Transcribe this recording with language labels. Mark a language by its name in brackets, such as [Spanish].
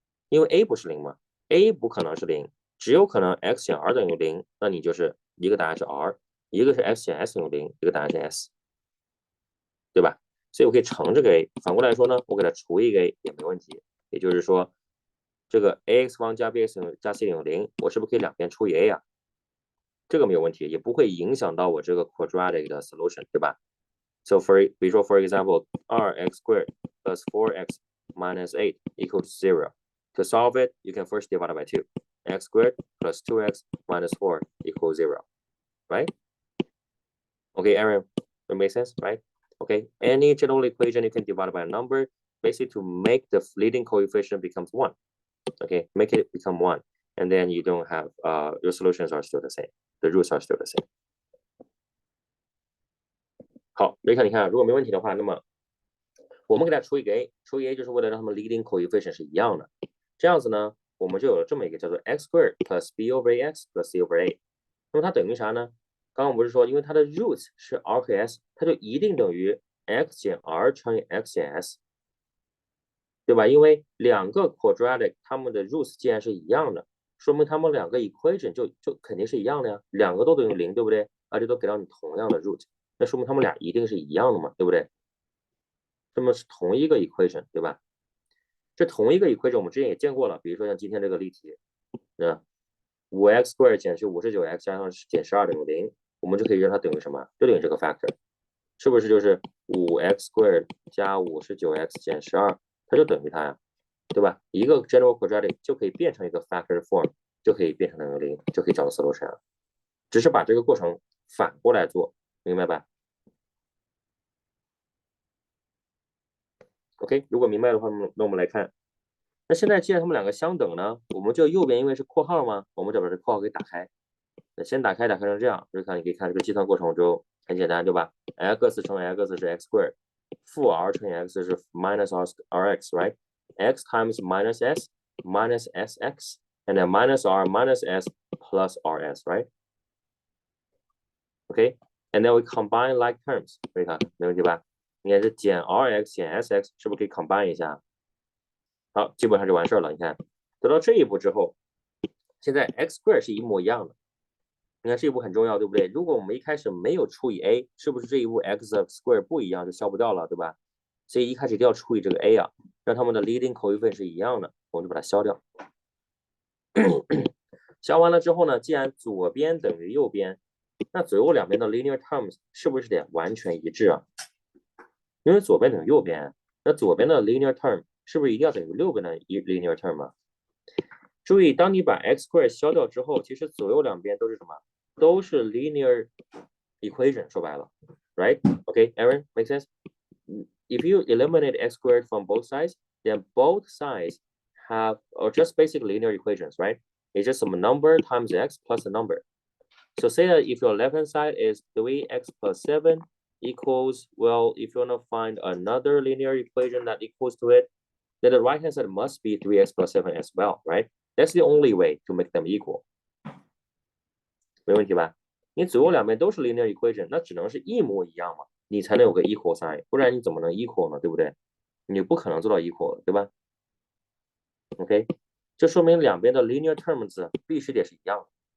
[Chinese] 因为 a 不是0嘛 ，a 不可能是0，只有可能 x 减 r 等于0，那你就是一个答案是 r， 一个是 x 减 s 等于0，一个答案是 s。对吧？所以我可以乘这个 a， 反过来说呢，我给它除一个 a 也没问题。也就是说，这个 ax 方加 bx 加 c 等于0，我是不是可以两边除以 a 啊？这个没有问题，也不会影响到我这个 quadratic 的 solution， 对吧？So比如说 [English] for example， 2x squared plus 4x minus 8 equals 0. To solve it, you can first divide by 2. X squared plus 2x minus 4 equals 0. Right? Okay, Aaron, that makes sense, right? Okay, any general equation you can divide by a number, basically to make the leading coefficient becomes 1. Okay, make it become 1, and then you don't have your solutions are still the same. The roots are still the same. [Chinese] 好，瑞克，你看，如果没问题的话，那么我们给它除一个 a， 除以 a 就是为了让它们 leading coefficient 是一样的。这样子呢，我们就有了这么一个叫做 [English] x squared plus b over ax plus c over a。 [Chinese] 那么它等于啥呢？刚刚我们不是说，因为它的 roots 是 r 和 s， 它就一定等于 x 减 r 乘以 x 减 s， 对吧？因为两个 quadratic 它们的 roots 既然是一样的，说明它们两个 equation 就肯定是一样的呀，两个都等于0，对不对？而且都给到你同样的 root， 那说明它们俩一定是一样的嘛，对不对？这么是同一个 equation， 对吧？这同一个 equation 我们之前也见过了，比如说像今天这个例题，那 [English] 5x squared [Chinese] 减去 59x 加上减12等于0，我们就可以让它等于什么？就等于这个 factor， 是不是就是 [English] 5x squared [Chinese] 加 59x 减12，它就等于它呀，对吧？一个 general quadratic 就可以变成一个 factor form，就可以变成等于0，就可以找到 solution。只是把这个过程反过来做，明白吧 ？OK， 如果明白的话，那我们来看。那现在既然它们两个相等呢，我们就右边因为是括号嘛，我们就把这括号给打开。那先打开成这样，就是看你可以看这个计算过程就很简单，对吧 [English] ？x 乘 x 是 x squared，负 r 乘以 x 是 minus rx，right？x times minus s minus sx，and then minus r minus s plus rs，right？OK，and then we combine like terms， [Chinese] 可以看没问题吧？你看这减 rx 减 sx 是不是可以 combine 一下？好，基本上就完事儿了。你看，得到这一步之后，现在 x square 是一模一样的。你看这一步很重要，对不对？如果我们一开始没有除以 a， 是不是这一步 x square 不一样就消不掉了，对吧？所以一开始一定要除以这个 a 啊，让它们的 leading coefficient 是一样的，我们就把它消掉。消完了之后呢，既然左边等于右边，那左右两边的 linear terms 是不是得完全一致啊？因为左边等于右边，那左边的 linear term 是不是一定要等于右边的 linear term 啊？注意，当你把 x square 消掉之后，其实左右两边都是什么？都是 linear equation。 说白了 ， [English] right? Okay, Aaron, make sense? If you eliminate x squared from both sides, then both sides have or just basic linear equations, right? It's just some number times x plus a number. So say that if your left hand side is 3x plus 7 equals, well, if you want to find another linear equation that equals to it, then the right hand side must be 3x plus 7 as well, right? That's the only way to make them equal. [Chinese] 没问题吧？你左右两边都是 linear equation， 那只能是一模一样嘛，你才能有个 equal sign， 不然你怎么能 equal 呢？对不对？你不可能做到 equal， 对吧 ？OK， 这说明两边的 linear terms 必须得是一样的。